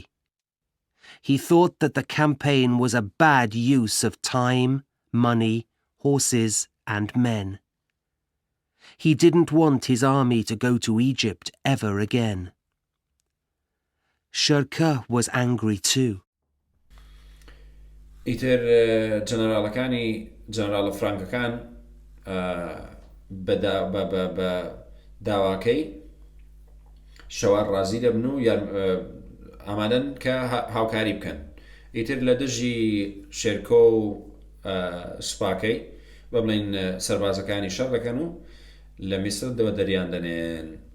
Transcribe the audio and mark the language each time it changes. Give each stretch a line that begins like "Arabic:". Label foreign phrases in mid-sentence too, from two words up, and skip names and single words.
English: He thought that the campaign was a bad use of time, money, horses, and men. He didn't want his army to go to Egypt ever again. Shirkuh was angry too.
Central Kurdish: ئیتر جەنەرالەکانی جەنەرالە فرانکەکان بە داواکەی شەوار ڕازی دەبن و ئامادەن کە هاوکاری بکەن. ئیتر لە دژی شێرکۆ و سوپاکەی بە بڵین سەربازەکانی شەڕ دەکەن و لە میسر دەوە دەریان دەنێن.